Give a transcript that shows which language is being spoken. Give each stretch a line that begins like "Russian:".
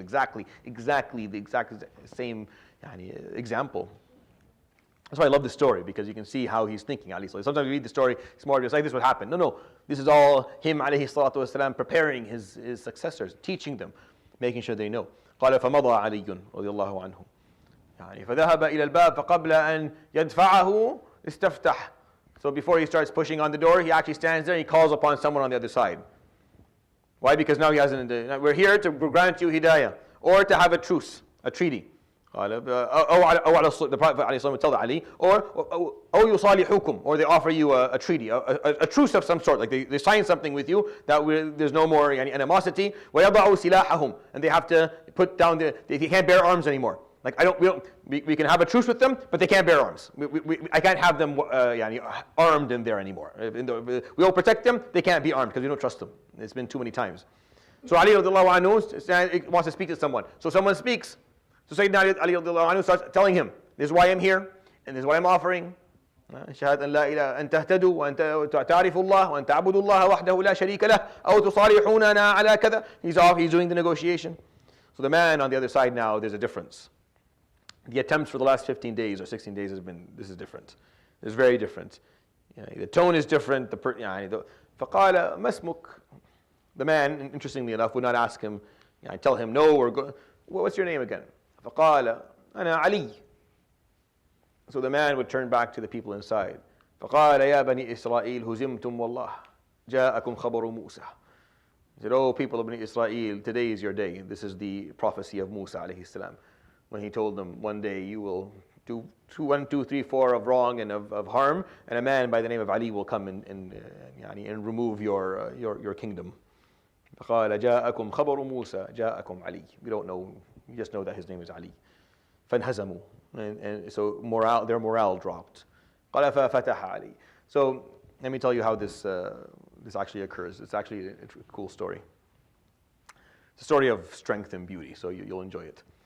English: Exactly the exact same example. That's why I love this story, because you can see how he's thinking, alayhi salatu. Sometimes you read the story, it's more just like this would happen. No. This is all him, alayhi salatu wasalam, preparing his successors, teaching them, making sure they know.
Arabic: قال فمضى علي رضي الله عنه فذهب إلى الباب فقبل أن يدفعه استفتح.
English: So before he starts pushing on the door, he actually stands there and he calls upon someone on the other side. Why? Because now he hasn't. We're here to grant you hidayah, or to have a truce, a treaty. The Prophet ﷺ would tell Ali, or
Arabic: يصالحوكم,
English: or they offer you a treaty, a truce of some sort, like they sign something with you that there's no more animosity.
Arabic: وَيَضَعُوا سِلَاحَهُم,
English: and they have to put down they can't bear arms anymore. Like we can have a truce with them, but they can't bear arms. I can't have them armed in there anymore. We'll protect them. They can't be armed because we don't trust them. It's been too many times. So Ali radiallahu anhu wants to speak to someone. So someone speaks. So Sayyidina Ali radiallahu anhu starts telling him, this is why I'm here, and this is what I'm offering.
Arabic: شهادة أن لا إله أن تهتدوا وأن تعرفوا الله وأن تعبدوا الله وحده لا شريك له أو تصالحوننا على كذا.
English: He's doing the negotiation. So the man on the other side now, there's a difference. The attempts for the last 15 days or 16 days this is different. It's very different. The tone is different.
Arabic: فقال ما اسمك?
English: The man, interestingly enough, would not ask him, tell him, no, what's your name again?
Arabic: فقال أنا علي.
English: So the man would turn back to the people inside.
Arabic: فقال يا بني إسرائيل هزمتم والله جاءكم خبر موسى.
English: He said, oh people of Bani Israel, today is your day. This is the prophecy of Musa alayhi salam, when he told them, one day you will do 1, 2, 3, 4 of wrong and of harm, and a man by the name of Ali will come and remove your kingdom.
Arabic: فقال جاءكم خبر موسى جاءكم علي.
English: We don't know, we just know that his name is Ali.
Arabic: فانهزموا,
English: and so their morale dropped.
Arabic: قال ففتح علي.
English: So let me tell you how this actually occurs. It's actually a cool story. It's a story of strength and beauty, so you'll enjoy it.